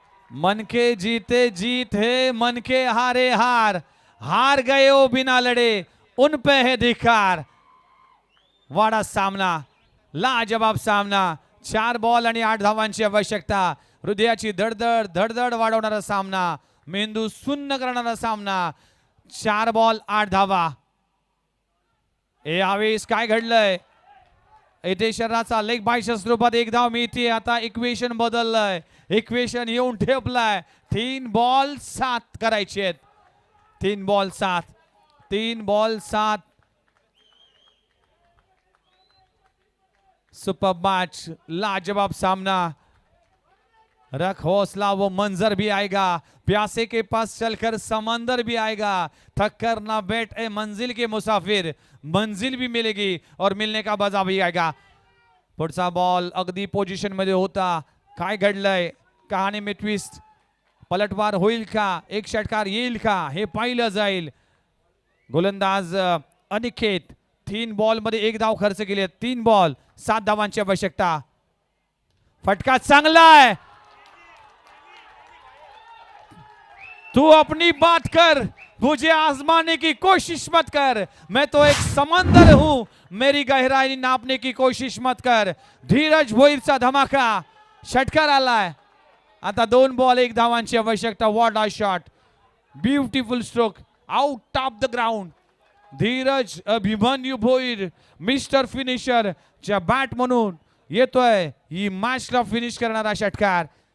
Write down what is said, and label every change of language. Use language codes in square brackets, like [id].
[hi] मन के जीते जीत है, मन के हारे हार. हार गए हो बिना लड़े, उन पे है धिक्कार. [mr] वाडा सामना, लाजवाब सामना. 4 बॉल आणि 8 धावांची आवश्यकता. हृदयाची धडधड धडधड वाढवणारा सामना, मेंदू सुन्न करणारा सामना. 4 बॉल 8 धावा. यावेळेस काय घडलंय, इथे शरीराचा लेग बायच्या स्वरूपात 1 धाव मिळते. आता इक्वेशन बदललंय, इक्वेशन येऊन ठेपलाय. 3 बॉल 7 करायचे आहेत. 3 बॉल 7, 3 बॉल 7. सुपर मैच, लाजवाब सामना. [hi] रख हौसला, वो मंजर भी आएगा. प्यासे के पास चलकर समंदर भी आएगा. थक कर ना बैठ ए मंजिल के मुसाफिर, मंजिल भी मिलेगी और मिलने का मजा भी आएगा. [mr] पुढचा बॉल अगदी पोझिशन मध्ये होता. काय घडलंय, [hi] कहाणी में ट्विस्ट. [mr] पलटवार होईल का, एक षटकार येईल का, हे पाहिलं जाईल. गोलंदाज अनिकेत 3 बॉल मध्ये 1 धाव खर्च केली. 3 बॉल 7 धावांची आवश्यकता. फटका चांगला आहे. [hi] तू अपनी बात कर, मुझे आजमाने की कोशिश मत कर. मैं तो एक समंदर हूं, मेरी गहराई नापने की कोशिश मत कर. [mr] धीरज भोईरचा धमाका, षटकार आलाय. आता 2 बॉल 1 धावांची आवश्यकता. [en] What a shot, beautiful stroke out of the ground. [mr] Dheeraj Abhimanyu Bhoir mister finisher च्या बॅट म्हणून येतोय ही मॅचला फिनिश करणारा षटकार.